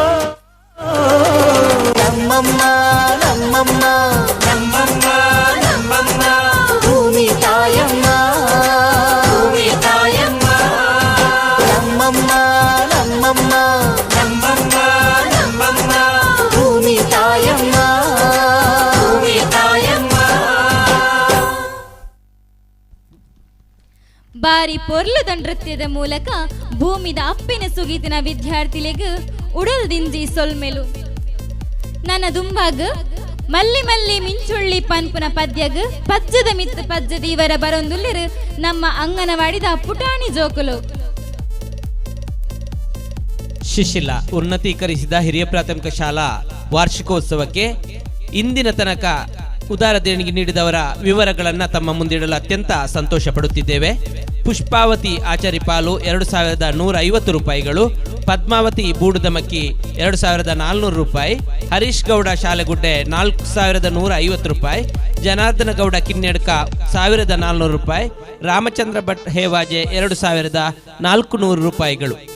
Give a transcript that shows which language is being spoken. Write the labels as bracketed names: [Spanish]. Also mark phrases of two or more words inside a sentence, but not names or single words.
[Kannada] ನಮ್ಮಮ್ಮ ನಮ್ಮಮ್ಮ ನಮ್ಮಮ್ಮ ನಮ್ಮಮ್ಮ ಭೂಮಿ ತಾಯಮ್ಮ, ಭೂಮಿ ತಾಯಮ್ಮ ನಮ್ಮಮ್ಮ ನಮ್ಮಮ್ಮ ನಮ್ಮಮ್ಮ ನಮ್ಮಮ್ಮ ಭೂಮಿ ತಾಯಮ್ಮ, ಭೂಮಿ ತಾಯಮ್ಮ. [Tulu] ಬಾರಿ ಪೊರ್ಲುದ ನೃತ್ಯದ ಮೂಲಕ ಭೂಮಿದ ಅಪ್ಪಿನ ಸುಗೀತಿನ ವಿದ್ಯಾರ್ಥಿಲೆಗ್ ಉಡಲ್ ದಿಂಜಿ ಸೊಲ್ಮೆಲು ನನ್ನ ದುಂಬಾಗ್ ಮಲ್ಲಿ ಮಲ್ಲಿ ಮಿಂಚುಳ್ಳಿ ಪನ್ಪುನ ಪದ್ಯಗ್ ಪಜ್ಜದ ಮಿತ್ ಪಜ್ಜದ ಇವರ ಬರೊಂದುಲ್ಲಿರ್ ನಮ್ಮ ಅಂಗನವಾಡಿದ ಪುಟಾಣಿ ಜೋಕುಲು. [Kannada] ಶಿಶಿಲ ಉನ್ನತೀಕರಿಸಿದ ಹಿರಿಯ ಪ್ರಾಥಮಿಕ ಶಾಲಾ ವಾರ್ಷಿಕೋತ್ಸವಕ್ಕೆ ಇಂದಿನ ತನಕ ಉದಾರ ದೇಣಿಗೆ ನೀಡಿದವರ ವಿವರಗಳನ್ನು ತಮ್ಮ ಮುಂದಿಡಲು ಅತ್ಯಂತ ಸಂತೋಷ ಪಡುತ್ತಿದ್ದೇವೆ. ಪುಷ್ಪಾವತಿ ಆಚಾರಿ ಪಾಲು 2150 ರೂಪಾಯಿಗಳು, ಪದ್ಮಾವತಿ ಬೂಡುದಮಕ್ಕಿ 2400 ರೂಪಾಯಿ, ಹರೀಶ್ ಗೌಡ ಶಾಲೆಗುಡ್ಡೆ 4150 ರೂಪಾಯಿ, ಜನಾರ್ದನ ಗೌಡ ಕಿನ್ನೆಡ್ಕ 1400 ರೂಪಾಯಿ, ರಾಮಚಂದ್ರ ಭಟ್ ಹೇವಾಜೆ 2400 ರೂಪಾಯಿಗಳು.